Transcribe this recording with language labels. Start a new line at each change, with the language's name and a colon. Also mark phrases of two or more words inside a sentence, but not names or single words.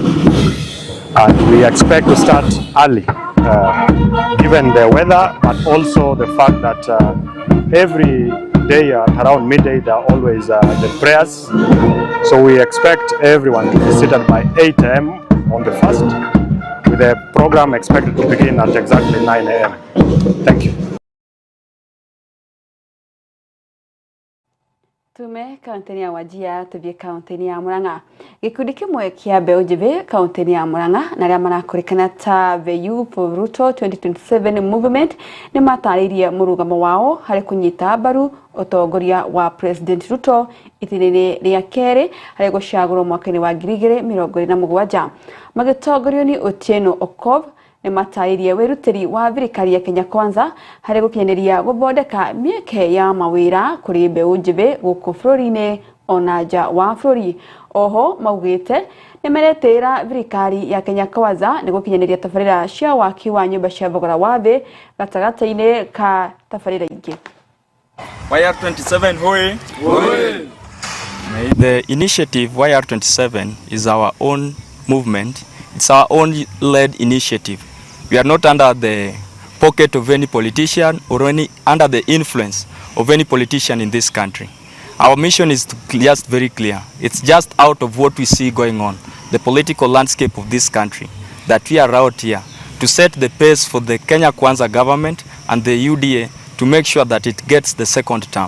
English: And we expect to start early, given the weather, but also the fact that every day at around midday there are always the prayers. So we expect everyone to be seated by 8 a.m. on the 1st, with the program expected to begin at exactly 9 a.m. Thank you.
Kikuyu: Tume kaunti ya Wajir tubie kaunti ya Murang'a. Gikundi kimwe kia mbeũ njĩthĩ kaunti ya Murang'a na arĩa marakurikana ta the Youth for Ruto 2027 movement ni matarĩirie mũrugamo wao harĩ kũnyita mbaru ũtongoria wa President Ruto itinĩ rĩa kerĩ harĩ gũcagũrwo mwaka-inĩ wa 2027. Magĩtongorio ni Otieno Okov ni matarĩirie wĩrutĩri wa thirikari ya Kenya Kwanza harĩ gũkinyanĩria gũthondeka mĩeke ya mawĩra kũrĩ mbeũ njĩthĩ gũkũ bũrũri-inĩ ona nja wa bũrũri. Oho maugĩte nĩ meretĩra thirikari ya Kenya Kwanza nĩ gũkinyanĩria tabarĩra cia waki wa nyũmba cia thogora wa thĩ gatagatĩ-inĩ ka tabarĩra ingĩ. YR27 hoye.
English: The initiative YR27 is our own movement. It's our own led initiative. We are not under the pocket of any politician or under the influence of any politician in this country. Our mission is just very clear. It's just out of what we see going on, the political landscape of this country, that we are out here to set the pace for the Kenya Kwanza government and the UDA to make sure that it gets the second term.